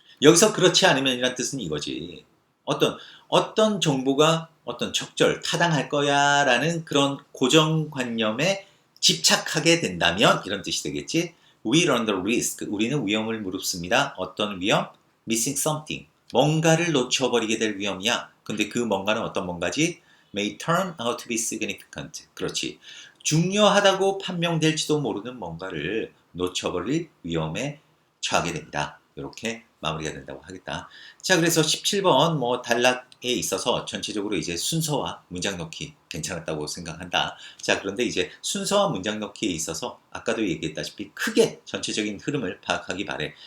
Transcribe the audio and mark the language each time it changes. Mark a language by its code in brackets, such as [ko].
[ko] 여기서 그렇지 않으면이란 뜻은 이거지. 어떤 정보가 어떤 적절, 타당할 거야 라는 그런 고정관념에 집착하게 된다면 이런 뜻이 되겠지. [en] We run the risk. [ko] 우리는 위험을 무릅습니다. 어떤 위험? [en] Missing something. [ko] 뭔가를 놓쳐버리게 될 위험이야. 근데 그 뭔가는 어떤 뭔가지? [en] May turn out to be significant. [ko] 그렇지. 중요하다고 판명될지도 모르는 뭔가를 놓쳐버릴 위험에 처하게 됩니다. 이렇게 마무리가 된다고 하겠다. 자, 그래서 17번 뭐 단락에 있어서 전체적으로 이제 순서와 문장 넣기 괜찮았다고 생각한다. 자, 그런데 이제 순서와 문장 넣기에 있어서 아까도 얘기했다시피 크게 전체적인 흐름을 파악하기 바래.